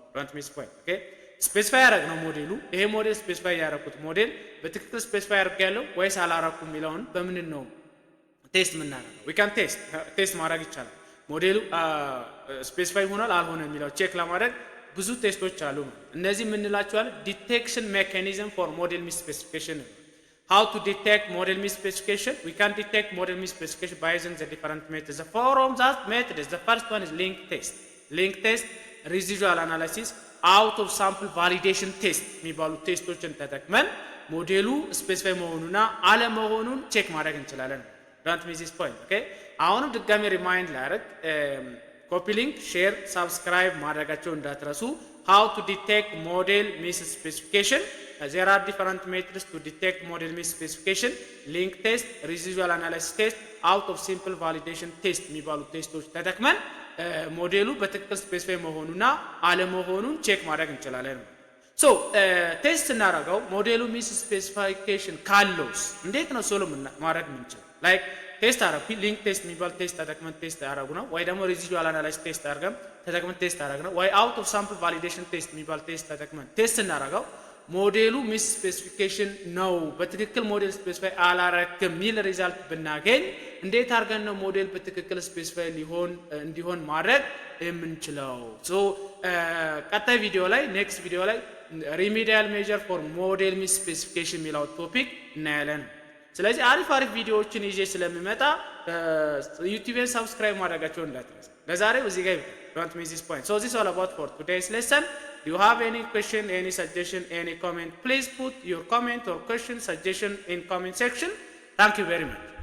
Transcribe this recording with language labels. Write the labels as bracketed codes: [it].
[am] ዶንት ሚስ ፖይንት ኦኬ ስፔሲፋይ ያደረግ ነው ሞዴሉ ይሄ ሞዴል ስፔሲፋይ ያደረኩት ሞዴል በትክክል ስፔሲፋይ ያደርጋለሁ ወይስ አላረኩም የሚለውን በምን ነው ቴስት የምናደርገው? ዊ ካን ቴስት ማድረግ ይቻላል። ሞዴሉ ስፔሲፋይ ሆኗል አልሆነ የሚለው ቼክ ለማድረግ ብዙ ቴስቶች አሉ። እነዚህ የምንላቸው ዲቴክሽን ሜካኒዝም ፎር ሞዴል ሚስስፔሲፊኬሽን [en] how to detect model misspecification. We can detect model misspecification by using the different methods. The four of that methods, the first one is link test, residual analysis, out of sample validation test [am] የሚባሉ ቴስቶችን ተጠቅመን ሞዴሉ ስፔሲፋይ መሆኑና አለመሆኑን ቼክ ማድረግ እንችላለን። [en] don't miss this point okay [am] አሁንም ድጋሚ ሪማይንድ ላደርግ ኮፒ ሊንክ ሼር ሳብስክራይብ ማድረጋቸው እንዳትረሱ። [en] how to detect model misspecification. There are different methods to detect model misspecification. Link test, residual analysis test, out of simple validation test [am] የሚባሉ ቴስቶች ተጠቅመን ሞዴሉ በትክክል ስፔሲፋይ መሆኑና አለመሆኑን ቼክ ማድረግ እንችላለን። ሶ ቴስት እናደርገው ሞዴሉ ሚስስፔሲፊኬሽን ካለውስ እንዴት ነው ሶሎ ማድረግ የምንችለው? ላይክ ቴስት አረኩ ሊንክ ቴስት የሚባል ቴስት ተጠቅመን ቴስት ያደረጉ ነው ወይ ደግሞ ሬዚዱዋል አናላይሲስ ቴስት አድርገን ተጠቅመን ቴስት አደረግ ነው ወይ አውት ኦፍ ሳምፕል ቫሊዴሽን ቴስት የሚባል ቴስት ተጠቅመን ቴስት እናደርገው ሞዴሉ ሚስ ስፔሲፊኬሽን ነው በትክክል ሞዴል ስፔሲፋይ አላረክም ሚል ሪዛልት ብናገኝ እንዴት አድርገን ነው ሞዴል በትክክል ስፔሲፋይ እንዲሆን ማድረግ የምንችለው? ሶ ቀጣይ ቪዲዮ ላይ ኔክስት ቪዲዮ ላይ ሪሜዲያል ሜጀር ፎር ሞዴል ሚስ ስፔሲፊኬሽን የሚለው ቶፒክ እናያለን። ስለዚህ አሪፍ ቪዲዮዎችን ይዤ ስለሚመጣ ዩቲዩብን ሰብስክራይብ ማድረጋቸውን እንዳትረሱ። ለዛሬው እዚህ ጋር [en] don't miss this point. So this is all about for today's lesson. Do you have any question, any suggestion, any comment? Please put your comment or question suggestion in comment section. Thank you very much.